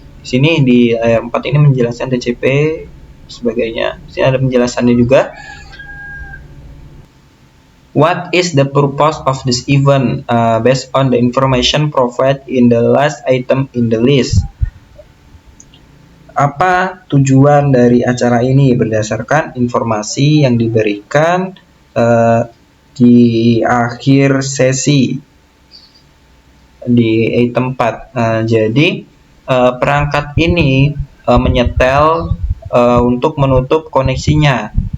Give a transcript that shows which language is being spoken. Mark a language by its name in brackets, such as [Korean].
[Indonesian] Di sini di layer 4 ini menjelaskan TCP sebagainya. Di sini ada penjelasannya juga. [English] What is the purpose of this event based on the information provided in the last item in the list? [Indonesian] Apa tujuan dari acara ini berdasarkan informasi yang diberikan di akhir sesi di item 4. Jadi perangkat ini menyetel untuk menutup koneksinya.